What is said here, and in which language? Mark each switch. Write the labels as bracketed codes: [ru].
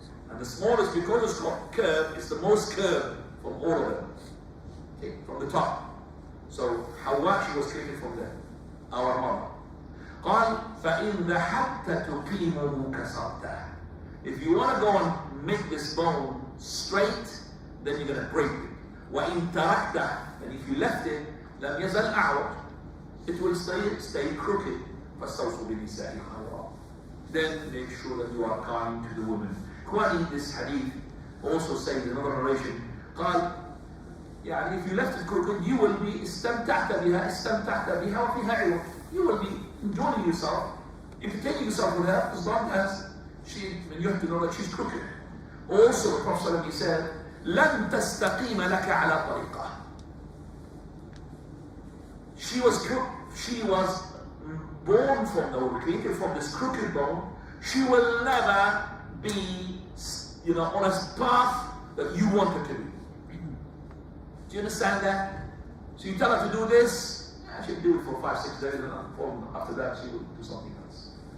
[en] And the smallest, because it's got curved, is the most curved from all of them. Okay, from the top. So, Hawa, she was created from there. Our mother. [ar] قال فإن ذهبت تقيمه كسرته. [en] If you want to go and make this bone straight, then you're going to break it. [ar] وإن تركته, [en] and if you left it, [ar] لم يزل أعوج, [en] it will stay crooked. [ar] فاستوصوا بالنساء خيرا. [en] Then make sure that you are kind to the woman. Quoting this hadith also says in another narration, [ar] قال يعني [en] if you left it crooked, you will be [ar] استمتعت بها وفيها عوج. [en] You will be enjoying yourself, entertaining yourself with her, as long as and you have to know that she's crooked. Also, the Prophet said, [ar] لن تستقيم لك على طريقة. [en] She was born from, or created from this crooked bone. She will never be, on a path that you want her to be. Do you understand that? So you tell her to do this, yeah, she'll do it for 5-6 days, and after that she will do something else.